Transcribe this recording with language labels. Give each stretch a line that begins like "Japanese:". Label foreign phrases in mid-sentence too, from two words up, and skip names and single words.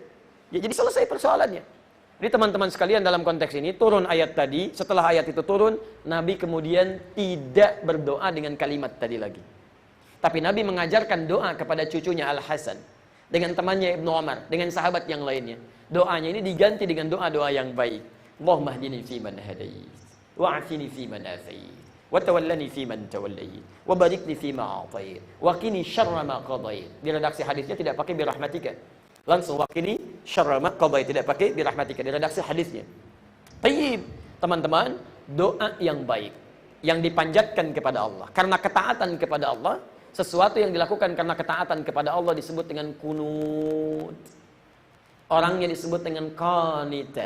Indonesian: Ya, jadi selesai persoalannya. Jadi teman-teman sekalian, dalam konteks ini turun ayat tadi, setelah ayat itu turun, Nabi kemudian tidak berdoa dengan kalimat tadi lagi. Tapi Nabi mengajarkan doa kepada cucunya Al-Hasan, dengan temannya Ibnu Umar, dengan sahabat yang lainnya. Doanya ini diganti dengan doa-doa yang baik.
Arabic: اللهم اهدني فيمن هديت، وعافني فيمن عافيت، وتولني فيمن توليت، وبارك لي فيما أعطيت، وقني شر ما قضيت.
Indonesian: Di redaksi hadisnya tidak pakai birahmatika.
Arabic: Langsung وقني شر ما قضيت,
Indonesian: tidak pakai birahmatika di redaksi hadisnya. Tayyib, teman-teman, doa yang baik yang dipanjatkan kepada Allah karena ketaatan kepada Allah. Sesuatu yang dilakukan karena ketaatan kepada Allah disebut dengan kunut. Orangnya disebut dengan qanita.